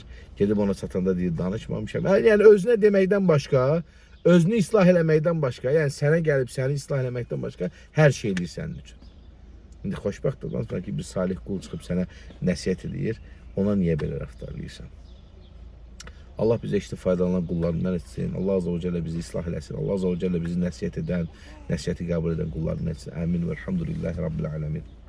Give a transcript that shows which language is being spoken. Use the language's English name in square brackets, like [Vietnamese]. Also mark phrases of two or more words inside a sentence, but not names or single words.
[Azerbaijani] Gedib ona çatanda deyir, danışmamışam. Yəni, özünə deməkdən başqa, özünü islah eləməkdən başqa, yəni sənə gəlib səni islah eləməkdən başqa hər şey eləyir sənin üçün. İndi xoşbəxt olan sonra ki, bir salih qul çıxıb sənə nəsihət edir, ona niyə belə rəftar eləyirsən? Allah bizi eşitli faydalanan qullarından etsin. [Arabic] الله عز وجل [Azerbaijani] bizi islah eləsin. [Arabic] الله عز وجل [Azerbaijani] bizi nəsihət edən, nəsihəti qəbul edən qullarından etsin. [Arabic] آمين و الحمد لله رب العالمين.